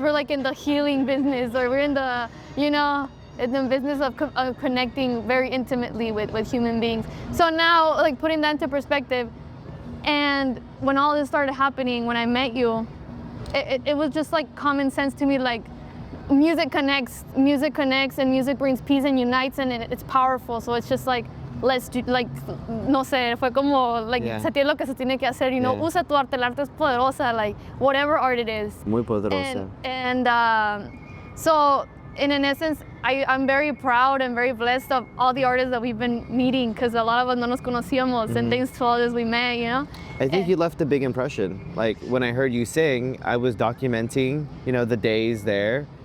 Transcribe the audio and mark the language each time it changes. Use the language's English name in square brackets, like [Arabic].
[English] We're like in the healing business, or we're in the, in the business of connecting very intimately with human beings. So now, like putting that into perspective, and when all this started happening, when I met you, it was just like common sense to me, like music connects, and music brings peace and unites, and it's powerful. [Spanish] So it's just like, let's do, like, no sé, fue como, like, se tiene lo que se tiene que hacer, usa tu arte, el arte es poderosa, like, whatever art it is. Muy poderosa. [English] And so, in an essence, I'm very proud and very blessed of all the artists that we've been meeting, because a lot of us no nos conocíamos, and thanks to all this we met, I think you left a big impression. Like, when I heard you sing, I was documenting, the days there.